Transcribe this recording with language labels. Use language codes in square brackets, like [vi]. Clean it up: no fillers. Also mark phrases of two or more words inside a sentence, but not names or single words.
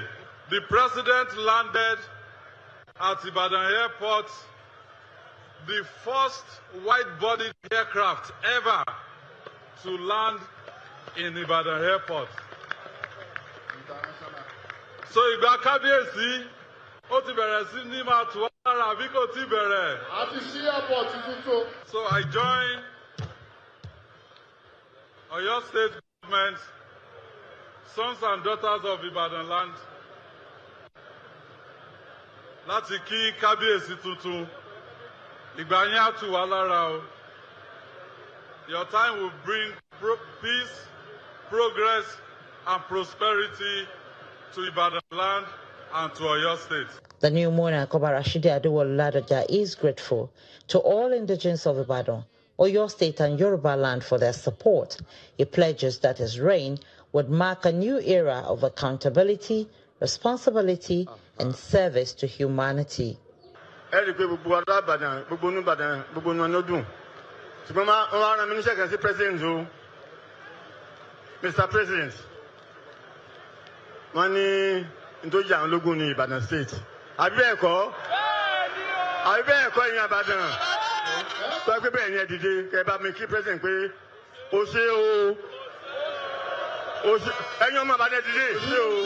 [en] The president landed at Ibadan Airport, the first wide-bodied aircraft ever to land in Ibadan Airport. [yo] So ìgbà kábíyèsí ó ti bẹ̀rẹ̀ sí ní máa tù wá lára àbí kò tí bẹ̀rẹ̀. Àti sí airport tuntun. [en] So I join Oyo State government, sons and daughters of Ibadan land, [yo] láti kí kábíyèsí tuntun. Ìgbà yẹn á tù wá lára o. [en] Your time will bring peace, progress, and prosperity to Ibadan land and to Oyo State. The new monarch Obarashidi Adewale-Ladoja is grateful to all indigenes of Ibadan, Oyo State and Yoruba land for their support. He pledges that his reign would mark a new era of accountability, responsibility, and service to humanity. Mr. President, [yo] wọ́n ní nítorí àwọn ológun ní Ìbàdàn State. Àbí bẹ́ẹ̀ kọ́? Àbí bẹ́ẹ̀ kọ́ ìyẹn Ìbàdàn? Sọ pé bẹ́ẹ̀ ni ẹ dìde kẹ́ bá mi kí President pé o ṣé o. Ẹ̀yin ọmọ Ìbàdàn dìde ṣé o.